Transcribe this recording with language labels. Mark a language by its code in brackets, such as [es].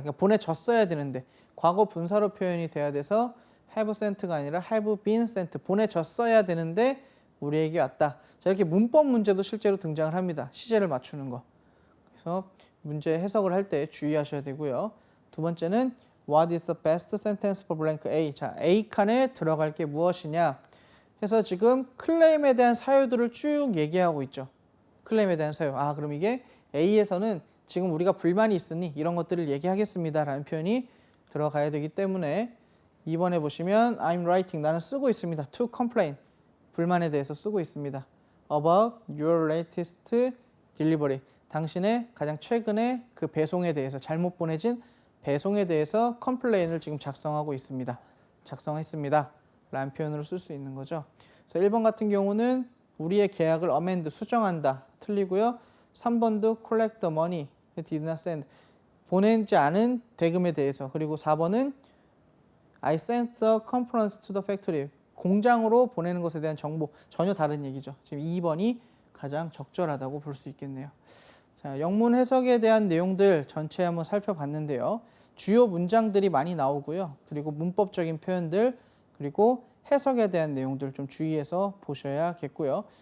[ko] 그러니까 보내졌어야 되는데 과거 분사로 표현이 돼야 돼서 [en] have sent [ko] 가 아니라 [en] have been sent [ko] 보내졌어야 되는데 우리에게 왔다. 자, 이렇게 문법 문제도 실제로 등장을 합니다. 시제를 맞추는 거. 그래서 문제 해석을 할 때 주의하셔야 되고요. 두 번째는 [en] What is the best sentence for blank A? [ko] 자, A 칸에 들어갈 게 무엇이냐? 해서 지금 클레임에 대한 사유들을 쭉 얘기하고 있죠. 클레임에 대한 사유. 아, 그럼 이게 A에서는 지금 우리가 불만이 있으니 이런 것들을 얘기하겠습니다. 라는 표현이 들어가야 되기 때문에 2번에 보시면 [en] I'm writing. [ko] 나는 쓰고 있습니다. [en] To complain. [ko] 불만에 대해서 쓰고 있습니다. [en] About your latest delivery. [ko] 당신의 가장 최근의 그 배송에 대해서 잘못 보내진 배송에 대해서 컴플레인을 지금 작성하고 있습니다. 작성했습니다. 라는 표현으로 쓸 수 있는 거죠. 그래서 1번 같은 경우는 우리의 계약을 amend, 수정한다. 틀리고요. 3번도 [en] collect the money, did not send. [ko] 보내지 않은 대금에 대해서. 그리고 4번은 [en] I sent the components to the factory. [ko] 공장으로 보내는 것에 대한 정보. 전혀 다른 얘기죠. 지금 2번이 가장 적절하다고 볼 수 있겠네요. 자, 영문 해석에 대한 내용들 전체 한번 살펴봤는데요. 주요 문장들이 많이 나오고요. 그리고 문법적인 표현들, 그리고 해석에 대한 내용들 좀 주의해서 보셔야겠고요.